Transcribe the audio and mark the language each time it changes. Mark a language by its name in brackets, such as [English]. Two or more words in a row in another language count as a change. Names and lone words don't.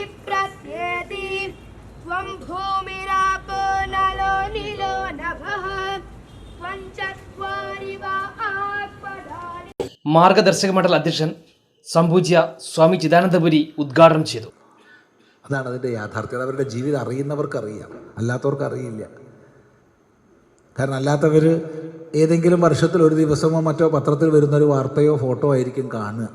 [Sanskrit] प्रत्येति त्वं भूमिरापो नलो नीलो नभः त्वं चत्वारि वा आत्मधानि. [Malayalam] മാർഗദർശക മണ്ഡൽ അധ്യക്ഷൻ സംപൂജ്യ സ്വാമി ചിദാനന്ദപുരി ഉദ്ഘാടനം ചെയ്തു. അതാണ് അതിൻ്റെ യാഥാർത്ഥ്യം. അവരുടെ ജീവിതം അറിയുന്നവർക്കറിയാം, അല്ലാത്തവർക്ക് അറിയില്ല. കാരണം അല്ലാത്തവർ ഏതെങ്കിലും വർഷത്തിൽ ഒരു ദിവസമോ മറ്റോ പത്രത്തിൽ വരുന്നൊരു വാർത്തയോ ഫോട്ടോ ആയിരിക്കും കാണുക.